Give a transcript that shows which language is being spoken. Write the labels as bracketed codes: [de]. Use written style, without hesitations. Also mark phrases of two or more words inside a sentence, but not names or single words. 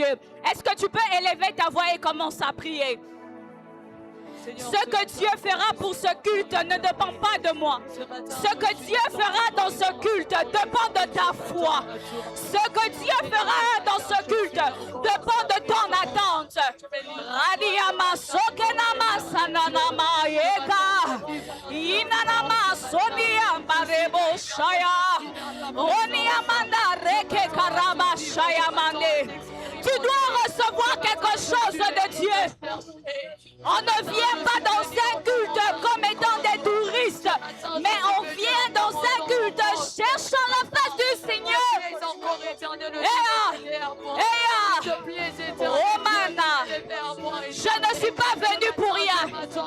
[fr] Est-ce que tu peux élever ta voix et commencer à prier? Ce que Dieu fera pour ce culte ne dépend pas de moi. Ce que Dieu fera dans ce culte dépend de ta foi. Ce que Dieu fera dans ce culte dépend de ton attente. Radiama sokenama sananama yeka. Inanama sonia marebo shaya. Oniamanda reke karaba shaya mande. Tu dois recevoir quelque chose de Dieu. On ne vient pas dans un culte comme étant des touristes, mais on vient dans un culte cherchant la face du Seigneur. Romana, je ne suis pas venu pour rien.